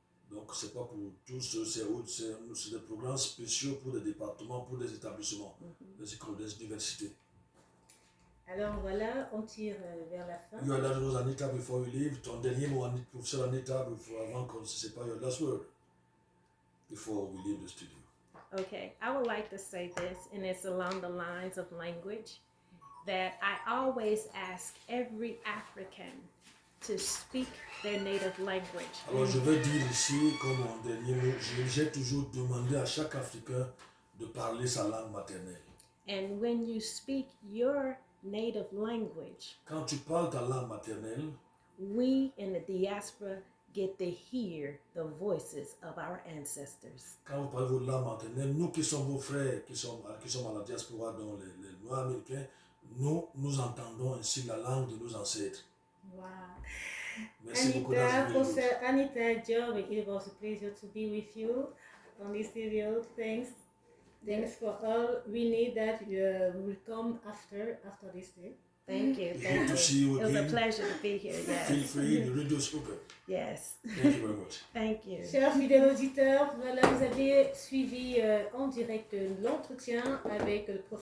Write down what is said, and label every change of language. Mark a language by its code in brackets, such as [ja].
[fr] Donc c'est pas pour tous, c'est des programmes spéciaux pour des départements, pour des établissements, des écoles, des universités. Alors voilà, on tire vers la fin. [en] Your last word, Anita, before we leave. [fr] Ton dernier mot, professeur Anita, avant qu'on ne se sépare, [en] your last word before we leave the studio. Okay, I would like to say this, and it's along the lines of language, that I always ask every African to speak their native language. [fr] Alors je vais dire ici, comme mon dernier mot, j'ai toujours demandé à chaque Africain de parler sa langue maternelle. [en] And when you speak your native language, [fr] quand tu parles ta langue maternelle, [en] we in the diaspora get to hear the voices of our ancestors. [fr] Quand vous parlez votre langue maternelle, nous qui sommes vos frères, qui sommes à la diaspora, dont les Noirs américains, nous entendons ainsi la langue de nos ancêtres. Wow. Merci beaucoup [en] Professor Anita Diop, it was a pleasure to be with you on this studio. Thanks for all. We need that will come after this day. Thank you. Good to see you again. It was a pleasure to be here. Yes. Feel free, the radio speaker. Yes. Thank you very much. Thank you. [fr] Chers fidèles auditeurs, voilà, vous avez suivi en direct l'entretien avec le professeur